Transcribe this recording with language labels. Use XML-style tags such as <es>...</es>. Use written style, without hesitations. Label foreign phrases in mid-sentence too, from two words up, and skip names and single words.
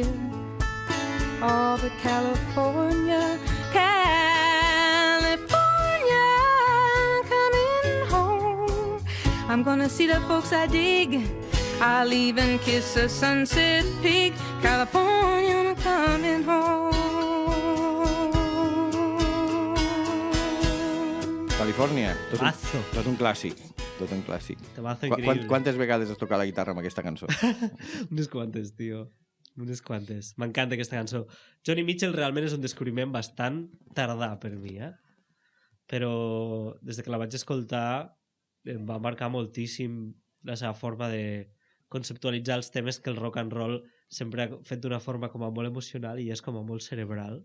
<en>Oh, but California, California, coming home. I'm gonna see the folks I dig. I'll even kiss a sunset peak. California, I'm coming home.</en> <ca>Califòrnia, Temazo. tot un clàssic. Tot un clàssic. Temazo increïble. Quantes vegades has tocat la guitarra amb aquesta cançó? Unes quantes, tio. Unes quantes. M'encanta aquesta cançó. Johnny Mitchell realment és un descobriment bastant tardà per mi, Però des que la vaig escoltar em va marcar moltíssim la seva forma de conceptualitzar els temes que el</ca> <en>rock and roll</en> <ca>sempre ha fet d'una forma com a molt emocional i és com a molt cerebral.</ca>